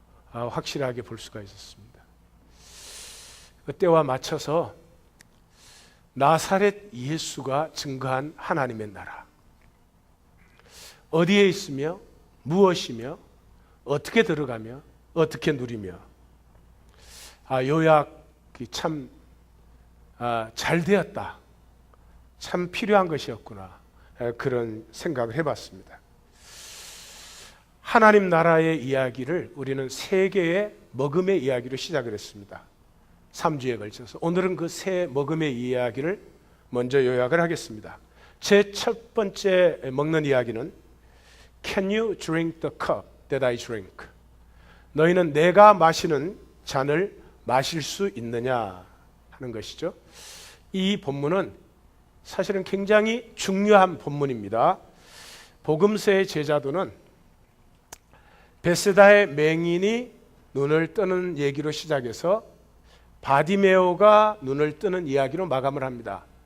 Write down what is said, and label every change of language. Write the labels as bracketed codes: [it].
[ko] 확실하게 볼 수가 있었습니다. 그때와 맞춰서 나사렛 예수가 증거한 하나님의 나라, 어디에 있으며 무엇이며 어떻게 들어가며 어떻게 누리며 요약이 참 잘 되었다, 참 필요한 것이었구나, 그런 생각을 해봤습니다. 하나님 나라의 이야기를 우리는 세 개의 먹음의 이야기로 시작을 했습니다. 3주에 걸쳐서 오늘은 그 세 먹음의 이야기를 먼저 요약을 하겠습니다. 제 첫 번째 먹는 이야기는 [en] Can you drink the cup that I drink? [ko] 너희는 내가 마시는 잔을 마실 수 있느냐 하는 것이죠. 이 본문은 사실은 굉장히 중요한 본문입니다. 복음서의 제자도는 베세다의 맹인이 눈을 뜨는 얘기로 시작해서 바디메오가 눈을 뜨는 이야기로 마감을 합니다.